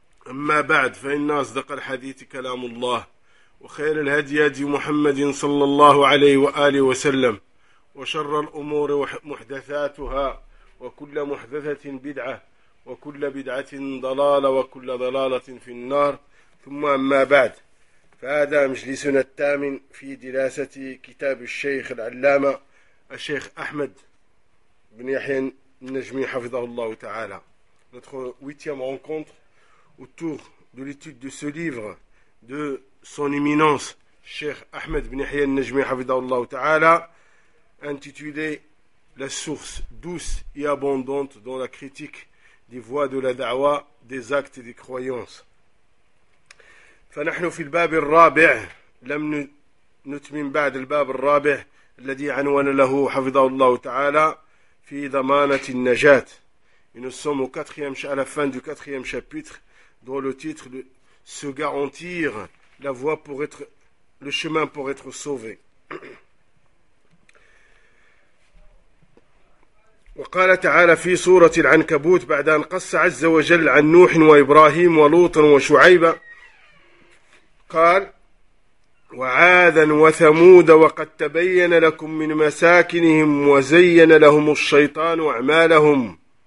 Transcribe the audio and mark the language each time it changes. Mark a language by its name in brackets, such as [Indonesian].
[Arabic] أما بعد، فإن أصدق الحديث كلام الله، وخير الهدي هدي محمد صلى الله عليه وآله وسلم، وشر الأمور محدثاتها، وكل محدثة بدعة، وكل بدعة ضلالة، وكل ضلالة في النار. ثم أما بعد، فهذا مجلسنا الثامن في دراسة كتاب الشيخ العلامة الشيخ أحمد بن يحيى النجمي حفظه الله تعالى. [French] Notre huitième rencontre autour de l'étude de ce livre de son éminence Cheikh Ahmed bin Yahya al-Najmi hafidhahu Allah ta'ala, intitulé La source douce et abondante dans la critique des voies de la da'wa, des actes et des croyances. [Arabic] فنحن في الباب الرابع لم نتمم بعد الباب الرابع الذي عنوان له حفظه الله تعالى في ضمانة النجاة. [French] Et nous sommes au quatrième, à la fin du quatrième chapitre, dont le titre de se garantir la voie pour être, le chemin pour être sauvé. [Arabic] وقال تعالى في سورة العنكبوت بعد أن قص عز وجل عن نوح وإبراهيم ولوط وشعيب، قال وعاذا وثمود وقد تبين لكم من مساكنهم وزين لهم الشيطان أعمالهم